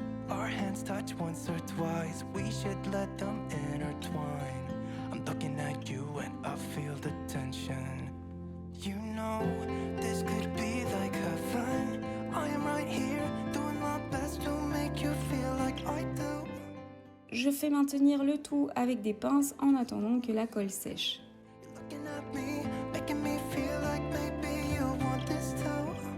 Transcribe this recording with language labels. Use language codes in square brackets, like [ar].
[en] Our hands touch once or twice, we should let them intertwine. I'm looking at you and I feel the tension. You know, this could be like heaven. I am right here, doing my best to make you feel like I do. [fr] Je fais maintenir le tout avec des pinces en attendant que la colle sèche. [en] Looking at me, making me feel like maybe you want this too.